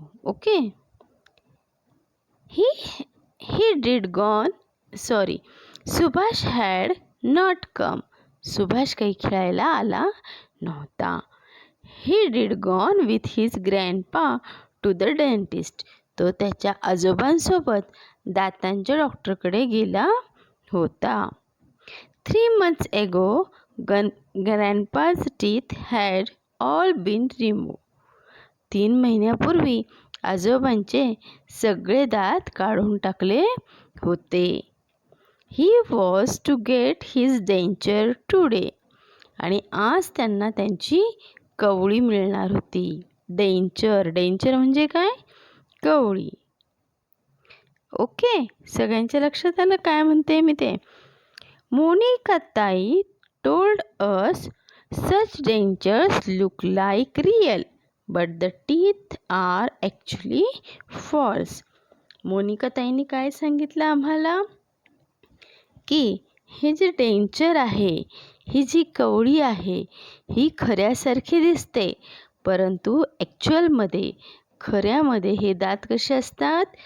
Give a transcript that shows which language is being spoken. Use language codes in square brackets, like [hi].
[en] Okay, he did gone sorry Subhash had not come. [mr] Subhash काही खेळायला आला नव्हता. [en] He did gone with his grandpa to the dentist. [mr] तो त्याच्या आजोबांसोबत दातांच्या डॉक्टरकडे गेला होता. [en] 3 months ago, grandpa's teeth had all been removed. [mr] 3 महिन्यापूर्वी आजोबांचे सगळे दात काढून टाकले होते. [en] He was to get his denture today. [mr] आणि आज त्यांना त्यांची कवळी मिळणार होती. डेंचर म्हणजे काय? कवळी. ओके, सगळ्यांच्या लक्षात आलं काय म्हणते मी ते? [en] Monika tai told us such dentures look like real, but the teeth are actually false. [mr] Monika ताईंनी काय सांगितलं आम्हाला? की हे जे डेंचर आहे, ही जी कवळी आहे, ही खऱ्यासारखी दिसते, परंतु ॲक्च्युअलमध्ये खऱ्यामध्ये हे दात कसे असतात?